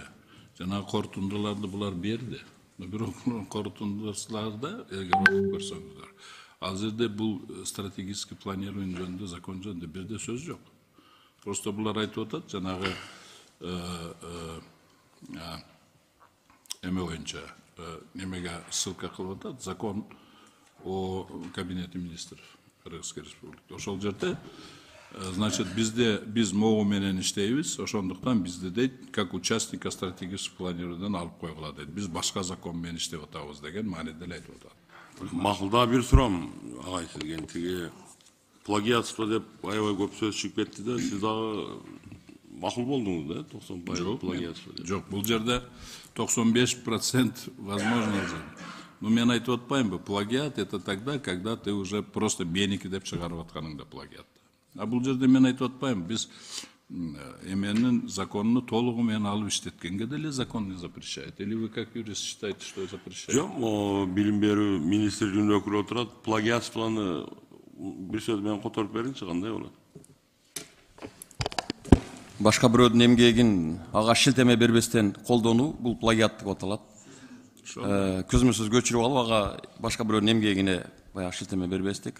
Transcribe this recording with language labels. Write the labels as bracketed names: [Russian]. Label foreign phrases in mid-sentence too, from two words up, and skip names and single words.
[Kyrgyz] Жана корутундуларды булар берди. Бирок корутундуларда эгер окуп көрсөңүздөр, ал жерде бул [Russian] стратегический планирование [Kyrgyz] жөнүндө, закон жөнүндө бирде сөз жок. Просто булар айтып атат, жанагы эме боюнча немеге ссылка кылып атат, [Russian] закон о кабинете министров Кыргызской республики. [Kyrgyz] Ошол жерде значит, биз могу менен иштейбиз, ошондуктан бизди дейт, [Russian] как участника стратегического планированиядан [Kyrgyz] алып койгула дейт. Биз башка закон менен иштеп атабыз деген мааниде эле айтып атат. Макулда бир сурам, агай сизге тиги плагиатство деп аябай көп сөз чыгып кетти да, сиз дагы макул болдуңуз да, 90% плагиатство деп. Жок, бул жерде 95% возможно. Но мен айтып атпаймынбы, плагиат [Russian] это тогда, когда ты уже просто [Kyrgyz] меники деп чыгарып атканыңда плагиат. А бул жерде мен айтып атпаймын, биз эменин законуну толугу менен алып иштеткенге деле [Russian] закон не запрещает. Или вы как юрист считаете, что запрещает? [Kyrgyz] Жок, билим берүү министрлигинин өкүлү отурат, плагиатствону бир сөз менен которуп бериңчи, кандай болот? Башка бирөөнүн эмгегин ага шилтеме бербестен колдонуу бул плагиат деп аталат. Көзмөсөз көчүрүп алып ага башка бирөөнүн эмгегине баягы шилтеме бербестик.